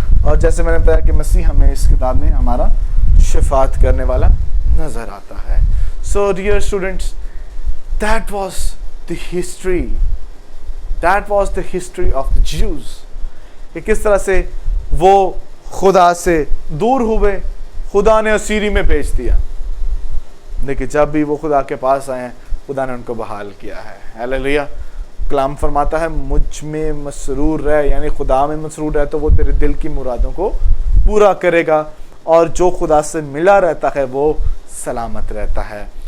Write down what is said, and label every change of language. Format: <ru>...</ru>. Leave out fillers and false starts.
<ur>اور جیسے میں نے بتایا کہ مسیح ہمیں اس کتاب میں ہمارا شفاعت کرنے والا نظر آتا ہے.</ur> <en>So dear students, that was the history. That was the history of the Jews.</en> <ur>کہ کس طرح سے وہ خدا سے دور ہوئے, خدا نے اسیری میں بھیج دیا, لیکن جب بھی وہ خدا کے پاس آئے ہیں خدا نے ان کو بحال کیا ہے. ہیلیلویا. کلام فرماتا ہے مجھ میں مسرور رہ, یعنی خدا میں مسرور رہ تو وہ تیرے دل کی مرادوں کو پورا کرے گا, اور جو خدا سے ملا رہتا ہے وہ سلامت رہتا ہے.</ur>